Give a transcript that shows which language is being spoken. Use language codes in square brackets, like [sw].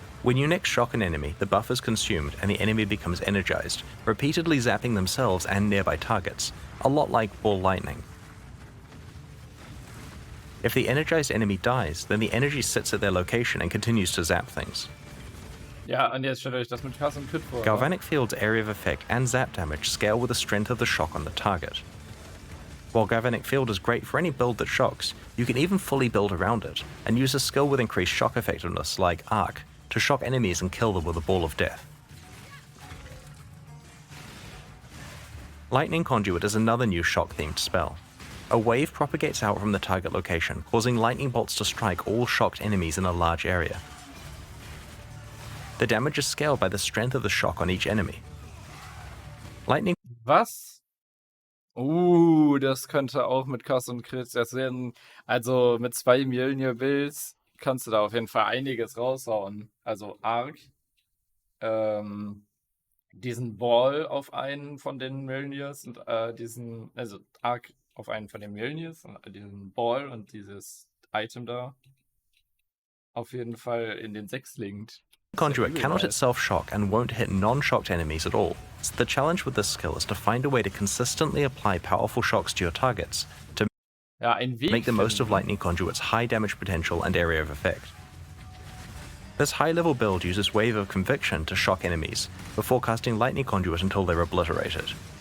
[en] When you next shock an enemy, the buff is consumed and the enemy becomes energized, repeatedly zapping themselves and nearby targets, a lot like ball lightning. If the energized enemy dies, then the energy sits at their location and continues to zap things. [de] Ja, und jetzt stellt euch das mit Kass und Crit vor. [en] Galvanic Field's area of effect and zap damage scale with the strength of the shock on the target. While Galvanic Field is great for any build that shocks, you can even fully build around it, and use a skill with increased shock effectiveness like Arc to shock enemies and kill them with a ball of death. Lightning Conduit is another new shock-themed spell. A wave propagates out from the target location, causing lightning bolts to strike all shocked enemies in a large area. The damage is scaled by the strength of the shock on each enemy. Lightning [de] Was? Das könnte auch mit Kass und Crit. Das werden, also mit 2 Mjölnir Builds kannst du da auf jeden Fall einiges raushauen. Also Arc, diesen Ball auf einen von den Mjölnirs und also Arc auf einen von den Mjölnirs und diesen Ball und dieses Item da auf jeden Fall in den 6 linkt. [en] Conduit cannot itself shock and won't hit non-shocked enemies at all, so the challenge with this skill is to find a way to consistently apply powerful shocks to your targets to make the most of Lightning Conduit's high damage potential and area of effect. This high-level build uses Wave of Conviction to shock enemies, before casting Lightning Conduit until they're obliterated.